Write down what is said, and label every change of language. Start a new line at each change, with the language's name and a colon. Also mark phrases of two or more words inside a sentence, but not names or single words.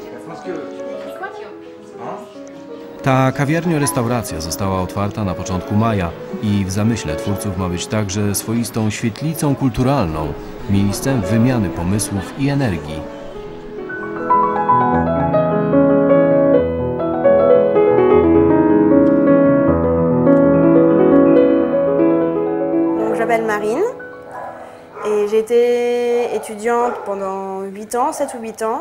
Polish: Ta kawiarnia-restauracja została otwarta na początku maja i w zamyśle twórców ma być także swoistą świetlicą kulturalną, miejscem wymiany pomysłów i energii.
French: Je m'appelle Marine et j'ai été étudiante pendant 8 ans, 7 ou 8 ans.